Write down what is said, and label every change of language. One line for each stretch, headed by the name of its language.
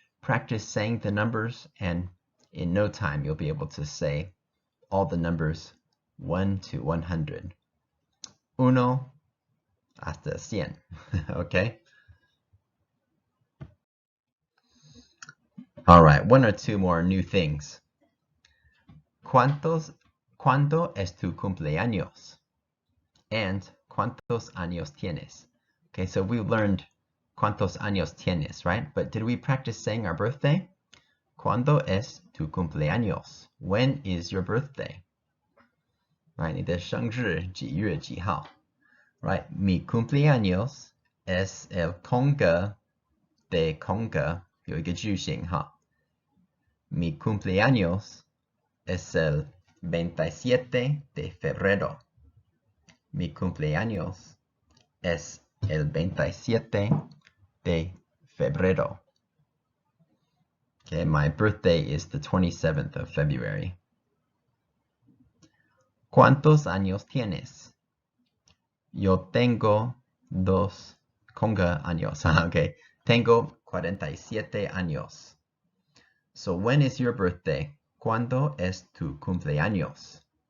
English: Practice saying the numbers, and in no time you'll be able to say all the numbers 1 to 100.
Spanish: uno hasta 100. Okay?
English: All right, one or two more new things.
Spanish: ¿Cuándo es tu cumpleaños?
English: And
Spanish: ¿cuántos años tienes?
English: Okay, so we learned
Spanish: ¿cuántos años tienes,
English: right? But did we practice saying our birthday?
Spanish: ¿Cuándo es tu cumpleaños?
English: When is your birthday?
Chinese: Right, 你的生日几月几号?
Spanish: Right, mi cumpleaños es el conga de conga.
Chinese: 有一个句型哈.
Spanish: Mi cumpleaños es el 27 de febrero. Mi cumpleaños es el 27 de febrero.
English: Okay, my birthday is the 27th of February.
Spanish: ¿Cuántos años tienes? Yo tengo dos conga años.
English: Okay,
Spanish: tengo 47 años.
English: So when is your birthday?
Spanish: ¿Cuándo es tu cumpleaños?